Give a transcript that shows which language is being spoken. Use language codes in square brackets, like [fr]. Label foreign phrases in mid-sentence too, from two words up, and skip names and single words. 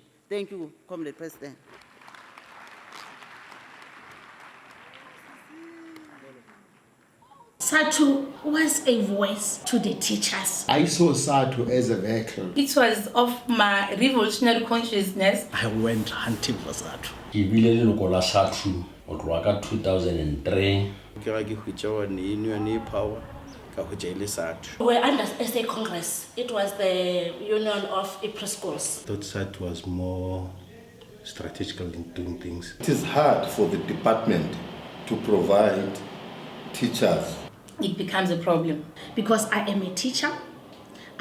[en] Thank you, Comrade President. Sadtu was a voice to the teachers. I saw Sadtu as a vehicle. It was of my revolutionary consciousness. I went hunting for Sadtu. [nso] Ke bile le lokola Sadtu go tloga ka 2003. Ke ga ke hwetša [en] one union [nso] e power ka hwetša ile Sadtu. [en] We were under SA Congress. It was the union of preschools. Thought Sadtu was more strategical in doing things. It is hard for the department to provide teachers. It becomes a problem because I am a teacher.